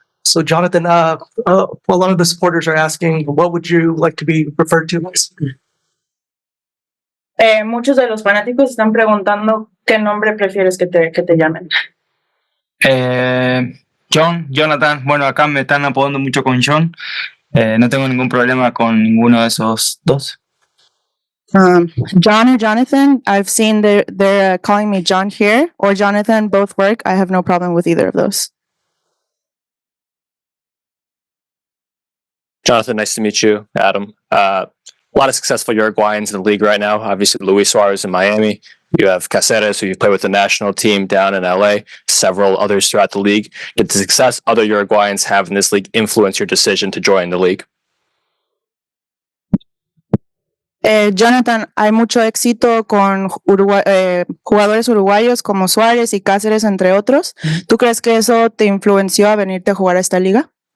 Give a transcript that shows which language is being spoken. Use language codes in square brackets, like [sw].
[en] So Jonathan, a lot of the supporters are asking, what would you like to be referred to as? [es] Muchos de los fanáticos están preguntando qué nombre prefieres que te llamen. Jonathan, bueno, acá me están apodando mucho con John. No tengo ningún problema con ninguno de esos dos. [en] John or Jonathan, I've seen they're calling me John here, or Jonathan, both work. I have no problem with either of those. Jonathan, nice to meet you. Adam. A lot of successful Uruguayans in the league right now. Obviously, Luis Suarez in Miami. You have Cáceres, who you play with the national team down in LA, several others throughout the league. Did the success other Uruguayans have in this league influence your decision to join the league? [es] Jonathan, hay mucho éxito con jugadores uruguayos como Suárez y Cáceres, entre otros. ¿Tú crees que eso te influenció a venirte a jugar a esta liga?